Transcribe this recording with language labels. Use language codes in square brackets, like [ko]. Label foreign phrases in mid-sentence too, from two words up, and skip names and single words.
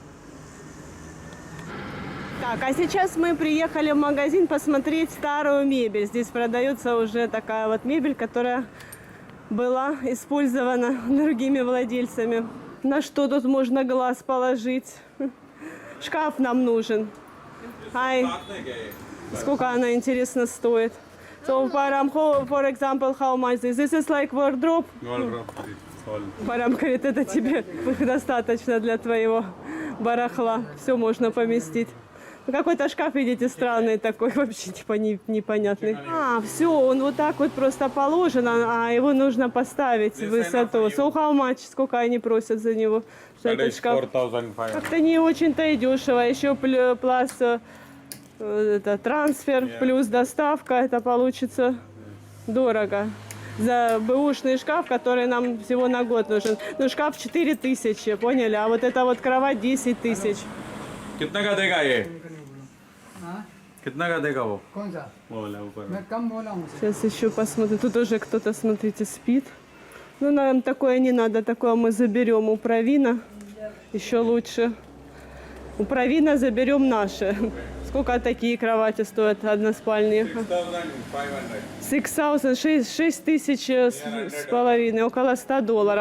[ru] Так, а сейчас мы приехали в магазин посмотреть старую мебель. Здесь продается уже такая вот мебель, которая была использована другими владельцами. На что тут можно глаз положить? Шкаф нам нужен. Ай. Сколько она, интересно, стоит? [en] So, Param, for example, how much this? This is like wardrobe? [ru] Парам говорит, это тебе достаточно для твоего барахла. Все можно поместить. Ну, какой-то шкаф, видите, странный такой, вообще типа непонятный. А, все, он вот так вот просто положен, а его нужно поставить в высоту. So how much? Сколько они просят за него? Что этот шкаф? 4,500. Как-то не очень-то и дешево. Еще плюс это трансфер, плюс доставка. Это получится дорого. За бэушный шкаф, который нам всего на год нужен. Ну, шкаф 4000, поняли? А вот эта вот кровать 10 000. [hi] कितना का देगा ये? कितना का देगा वो? कौन सा? वो वाला ऊपर मैं कम बोला हूँ उसे। [ru] Сейчас еще посмотрим. Тут уже кто-то, смотрите, спит. Ну, нам такое не надо, такое мы заберем у Провина. Еще лучше. У Провина заберем наши. Сколько такие кровати стоят односпальные? 6 тысяч с половиной, около $100.